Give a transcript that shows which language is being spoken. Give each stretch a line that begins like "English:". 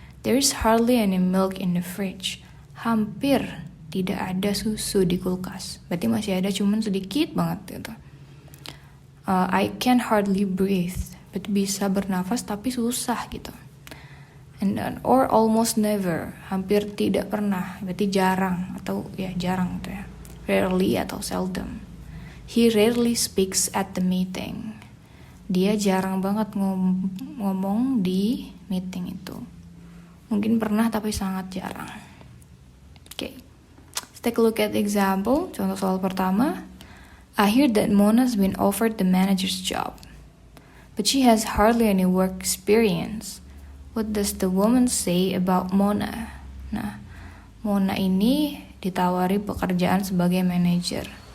English: There is hardly any milk in the fridge.
Indonesian: Hampir tidak ada susu di kulkas. Berarti masih ada cuman sedikit banget gitu.
English: I can hardly breathe.
Indonesian: Berarti bisa bernafas tapi susah gitu.
English: And then, or almost never,
Indonesian: hampir tidak pernah, berarti jarang atau ya jarang gitu ya. Rarely atau seldom.
English: He rarely speaks at the meeting.
Indonesian: Dia jarang banget ngomong di meeting itu. Mungkin pernah tapi sangat jarang. Okay.
English: Let's take a look at the example.
Indonesian: Contoh soal pertama.
English: I hear that Mona's been offered the manager's job, but she has hardly any work experience. What does the woman say about Mona?
Indonesian: Nah, Mona ini ditawari pekerjaan sebagai manager.